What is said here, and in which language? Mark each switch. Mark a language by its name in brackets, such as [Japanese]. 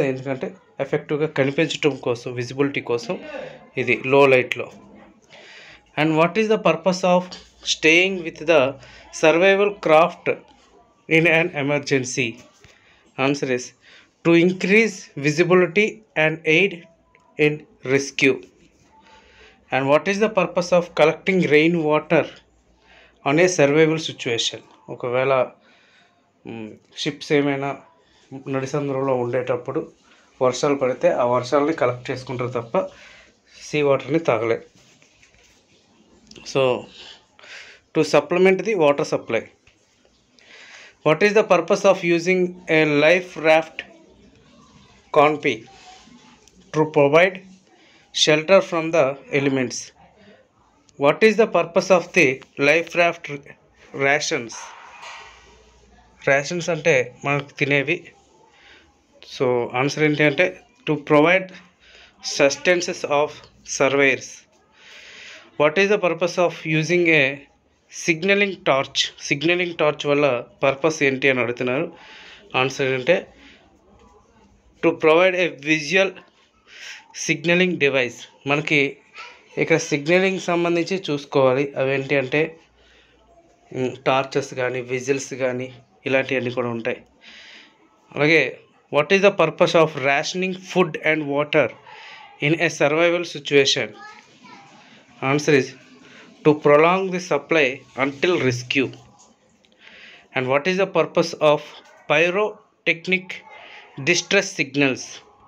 [Telugu] అది ఎందుకంటే ఎఫెక్టివ్గా కనిపించడం కోసం, విజిబిలిటీ కోసం ఇది లో లైట్లో. [English] And what is the purpose of staying with the survival craft in an emergency? Answer is to increase visibility and aid in rescue. And what is the purpose of collecting rain water on a survival situation? [Telugu] ఒకవేళ ships ఏమైనా నడిసంద్రంలో ఉండేటప్పుడు వర్షాలు పడితే ఆ వర్షాలని collect చేసుకుంటారు తప్ప see వాటర్ని తాగలే. [English] So to supplement the water supply. What is the purpose of using a life raft canopy? To provide shelter from the elements. What is the purpose of the life raft rations? [Telugu] Rations అంటే మనకు తినేవి. So answer ఏంటి అంటే [English] To provide sustenances of survivors. What is the purpose of using a signalling torch? [Telugu] Signalling torch వల్ల purpose ఏంటి అని అడుగుతున్నారు. Answer ఏంటంటే [English] To provide a visual signalling device. [Telugu] మనకి ఇక్కడ సిగ్నలింగ్ సంబంధించి చూసుకోవాలి. అవేంటి అంటే టార్చెస్ కానీ, విజిల్స్ కానీ, ఇలాంటివన్నీ కూడా ఉంటాయి. అలాగే [English] What is the purpose of rationing food and water in a survival situation? Answer is to prolong the supply until rescue. And what is the purpose of pyrotechnic distress signals?